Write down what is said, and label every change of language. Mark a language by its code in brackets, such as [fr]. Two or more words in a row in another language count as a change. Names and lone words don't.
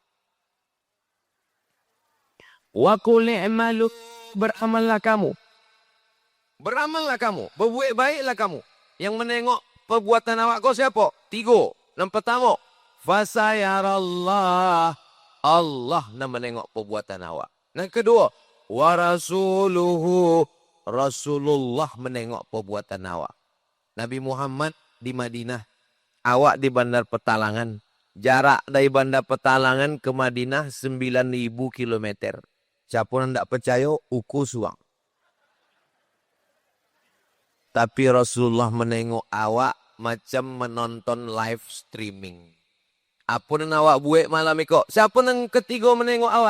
[ar] وقل اعملوا, beramallah kamu. [id] Beramallah kamu, berbuat baiklah kamu. Yang menengok perbuatan awak kau siapa? 3. Yang pertama, fasayarallah, Allah yang menengok perbuatan awak. Yang kedua, [ar] ورسوله, [id] Rasulullah menengok perbuatan awak. Nabi Muhammad di Madinah, awak di Bandar Petalangan. Jarak dari Bandar Petalangan ke Madinah 9.000 kilometer. Siapa yang tidak percaya, ukur suang. Tapi Rasulullah menengok awak macam menonton [en] live streaming. [id] Apa yang awak buat malam itu? Siapa yang ketiga menengok awak?